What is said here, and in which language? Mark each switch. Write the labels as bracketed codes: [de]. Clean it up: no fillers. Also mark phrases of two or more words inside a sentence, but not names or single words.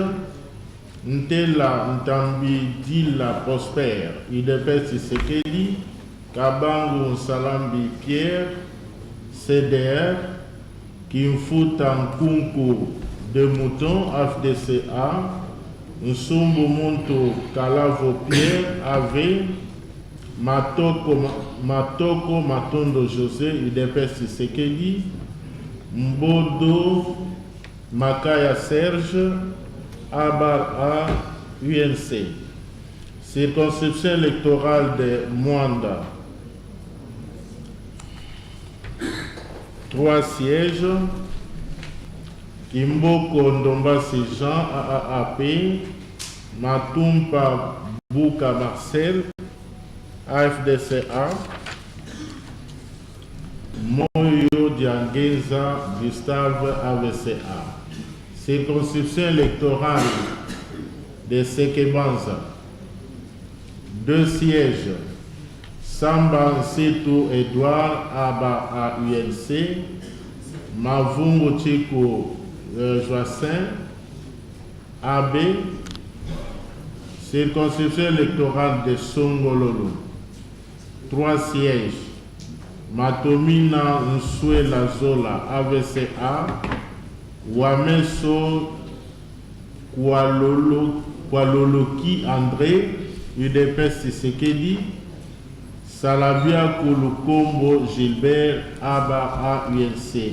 [fr] Ntela Ntambi Dila Prosper, UDPS Tshisekedi, Kabangu Salambi Pierre, CDR, Kimfuta Nkunku de Mouton, AFDCA, Nsumbu Muntu Kalavo Pierre, AV, Matoko Matondo José, UDPS Tshisekedi, Mbodo Makaya Serge, Abar A, UNC. Circonscription électorale de Mwanda, 3 sièges. Kimboko Ndombasi Jean, AAP, Matumpa Bouka Marcel, AFDCA, Moyo Diangeza Gustave, AVCA. Circonscription électorale de Sekebanza, 2 sièges. Samba Nsitu Edouard, Aba à UNC, Mavungo Chico Joassin, AB. Circonscription électorale de Songololo, 3 sièges. Matomina Nsuela Zola, AVCA, Wameso Kwaloloki André, UDPS Tshisekedi, Salabia Kulukombo Gilbert, Aba A, UNC.